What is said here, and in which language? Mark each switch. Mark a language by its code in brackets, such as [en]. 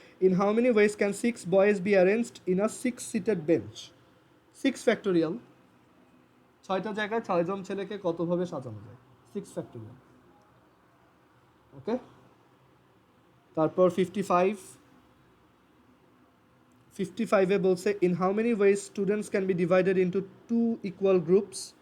[en] In how many ways can 6 boys be arranged in a 6-seated bench? [bn] 6 factorial, 6টা জায়গায় 6জন ছেলেকে কতভাবে সাজানো যায়? [en] 6 factorial. Okay, [bn] তারপর 55 এ বলছে [en] in how many ways students can be divided into 2 equal groups.